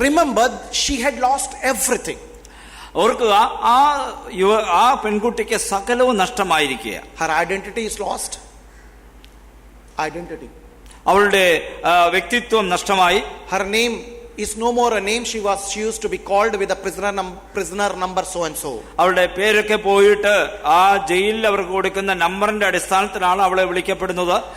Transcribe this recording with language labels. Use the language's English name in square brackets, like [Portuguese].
[English] Remember, she had lost everything. [Malayalam] ഓർക്കുക, ആ പെൺകുട്ടിക്ക് സകലവും നഷ്ടമായിരിക്കുക. [English] Her identity is lost. [Malayalam] അവളുടെ വ്യക്തിത്വം നഷ്ടമായി. [English] Her name is no more a name. She used to be called with a prisoner number so and so. [Malayalam] അവളുടെ പേരൊക്കെ പോയിട്ട് ആ ജയിലിൽ അവർക്ക് കൊടുക്കുന്ന നമ്പറിന്റെ അടിസ്ഥാനത്തിലാണ് അവളെ വിളിക്കപ്പെടുന്നത്.